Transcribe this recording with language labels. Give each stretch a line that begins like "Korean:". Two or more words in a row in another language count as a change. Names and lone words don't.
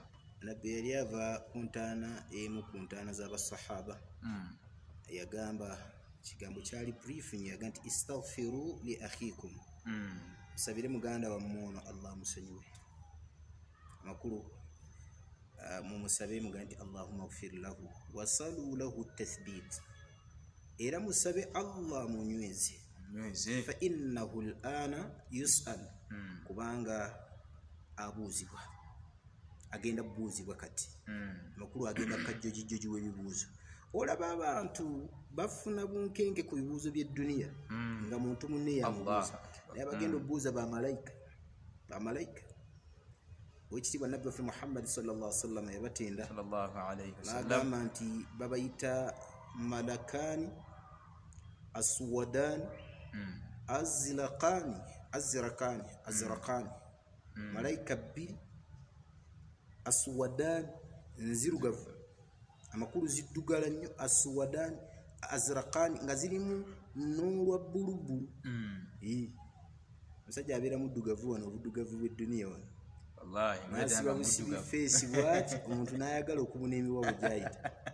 Ganda: Nabbi yali ava ku ntaana emu ku ntaana z'abasahaba, yagamba kigambo kyali brief nnyo, yagamba nti
Arabic: استغفروا لأخيكم,
Ganda: musabire muganda wammwe ono Allah musonyiwe. Amakulu mumusabe mugambe nti
Arabic: اللهم اغفر له وسلوا له التثبيت,
Ganda: era musabe Allah munyweze
Arabic: فإنه الآن يسأل,
Ganda: kubanga abuuzibwa, agenda buuzibwa. Kati amakulu agenda kajjoji w'ebibuuzo. Olaba abantu bafuna bunkenke ku bibuuzo by'edduniya nga muntu munne yamubuuza, naye abagenda obuuza bamalayika. Owekitiibwa nabbi waffe Muhammad
Arabic: صلى الله عليه وسلم
Ganda: yabatenda n'agamba nti babayita
Arabic: ملكان أسودان أزرقان
Ganda: malaika bbiri aswadani nzirugavu amakulu ziddugala nnyo
Arabic: أسودان أزرقان
Ganda: nga zirimu n'olwa bbulubulu omusajja abeera muddugavu wano obuddugavu bw'edduniya wano nasiba busibi feesi bwati omuntu n'ayagala okubuna emiwabu gyayita